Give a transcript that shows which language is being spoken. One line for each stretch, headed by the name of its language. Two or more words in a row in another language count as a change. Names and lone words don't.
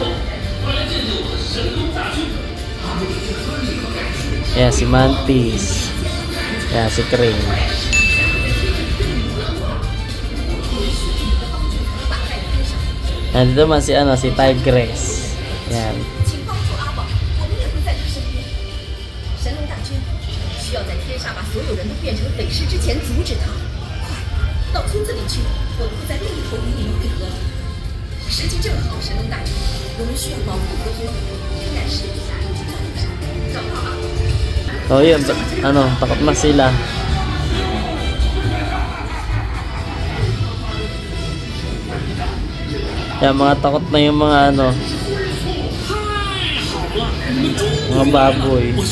Filipino: Ayan, si Mantis. Ayan, si Crane. Ayan, dito man si ano, si Tigress. Ayan.
Chinese: 神龙大军需要在天煞把所有人都变成匪尸之前阻止他。快，到村子里去，我们会在另一头与你们会合。时机正好，神龙大军，我们需要保护和平。但是，找不到啊。
Filipino: So yun, ano, takot na sila. Yan, mga takot na yung mga ano, mga baboy.